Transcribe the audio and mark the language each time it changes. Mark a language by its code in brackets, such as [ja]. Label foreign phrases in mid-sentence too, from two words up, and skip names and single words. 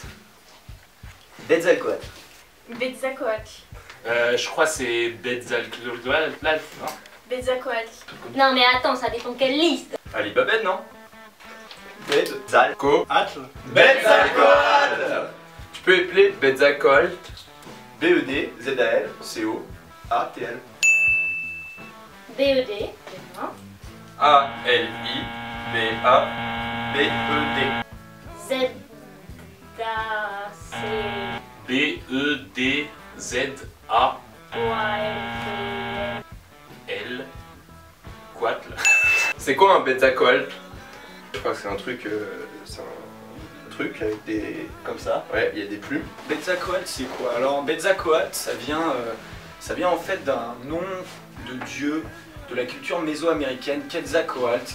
[fr] Quetzalcoatl. Quetzalcoatl. Je crois que c'est Quetzalcoatl, non? Quetzalcoatl. Non mais attends, ça dépend quelle liste. Ali Babed, non? Quetzalcoatl. Quetzalcoatl. Tu peux épeler Quetzalcoatl. B-E-D-Z-A-L-C-O-A-T-L. BED. A-L-I-B-A-B-E-D. Z-A-C. B-E-D-Z-A-L. Quatl. C'est quoi un Quetzalcoatl? Je crois que c'est un truc. C'est un truc avec des. Comme ça. Ouais, il y a des plumes. Quetzalcoatl, c'est quoi? Alors, Quetzalcoatl, ça vient en fait d'un nom de dieu de la culture mésoaméricaine, Quetzalcoatl.